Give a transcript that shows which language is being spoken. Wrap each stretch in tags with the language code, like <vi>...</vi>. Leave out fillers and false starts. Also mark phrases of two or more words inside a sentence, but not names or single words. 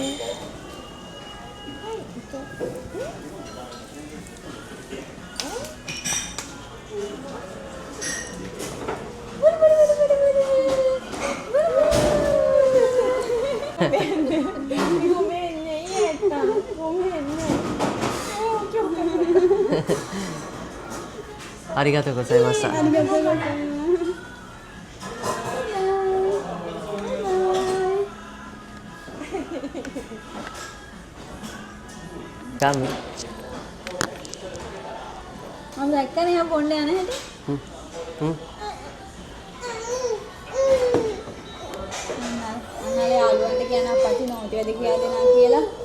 <ja>ごめんね、嫌やった。ごめんね。ありがとうございました。ありがとうございます。</ja> <si>ගන්න. මම දැක්කනේ ආ පොණ්ඩේ යන හැටි. අනේ යාළුවන්ට කියන අපච්චි නෝටියද කියලා දෙනවා කියලා.</si>